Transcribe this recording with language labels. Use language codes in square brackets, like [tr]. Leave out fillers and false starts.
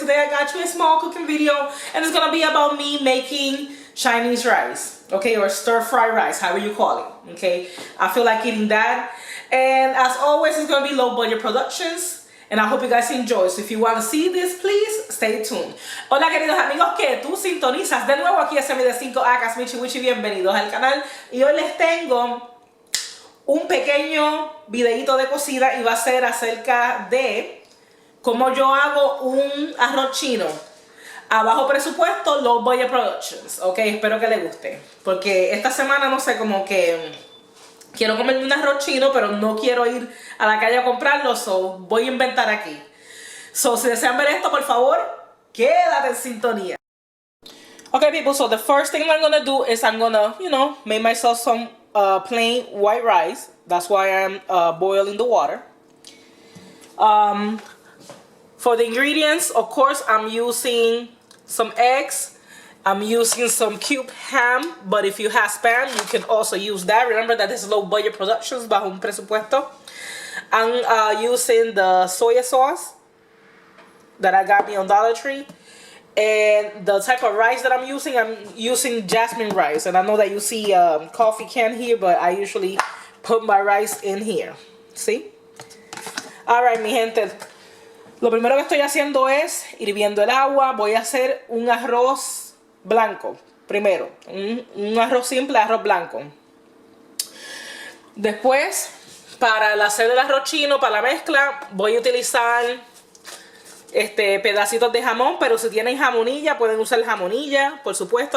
[en] Today I got you a small cooking video and it's gonna be about me making Chinese rice, okay, or stir-fry rice, however you call it, okay. I feel like eating that, and as always it's gonna be Low Budget Productions. And I hope you guys enjoy. So if you want to see this, please stay tuned. [es] Hola queridos amigos que tú sintonizas de nuevo aquí a de 5 acas, Michi, Wichi, bienvenidos al canal. Y hoy les tengo un pequeño videito de cocina y va a ser acerca de cómo yo hago un arroz chino a bajo presupuesto, Low Budget Productions. Ok, espero que les guste. Porque esta semana no sé, como que quiero comerme un arroz chino, pero no quiero ir a la calle a comprarlo, [en] so [es] voy a inventar aquí. So, si desean ver esto, por favor, quédate en sintonía. [en] Okay, people, so the first thing I'm gonna do is I'm gonna, make myself some plain white rice. That's why I'm boiling the water. For the ingredients, of course, I'm using some eggs. I'm using some cube ham, but if you have Spam, you can also use that. Remember that this is Low Budget Productions, [es] bajo un presupuesto. [en] I'm using the soy sauce that I got me on Dollar Tree. And the type of rice that I'm using jasmine rice. And I know that you see a coffee can here, but I usually put my rice in here. See? Alright, [es] mi gente. Lo primero que estoy haciendo es hirviendo el agua. Voy a hacer un arroz blanco primero, un arroz simple, arroz blanco. Después, para hacer el arroz chino, para la mezcla, voy a utilizar pedacitos de jamón, pero si tienen jamonilla pueden usar jamonilla, por supuesto.